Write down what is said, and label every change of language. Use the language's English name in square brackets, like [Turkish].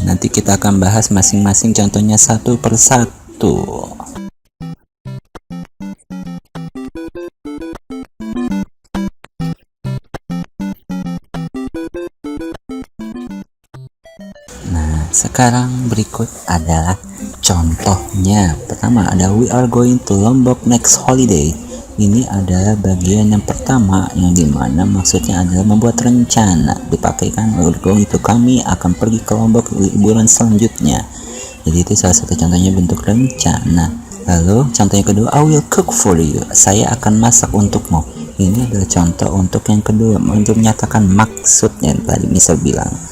[Indonesian] Nanti kita akan bahas masing-masing contohnya satu persatu. Sekarang berikut adalah contohnya. Pertama ada [English] we are going to Lombok next holiday. [Indonesian] Ini adalah bagian yang pertama, yang dimana maksudnya adalah membuat rencana. Dipakaikan [English] we are going to, [Indonesian] kami akan pergi ke Lombok liburan selanjutnya. Jadi itu salah satu contohnya bentuk rencana. Lalu contoh yang kedua, [English] I will cook for you. [Indonesian] Saya akan masak untukmu. Ini adalah contoh untuk yang kedua, untuk menyatakan maksudnya tadi misal bilang.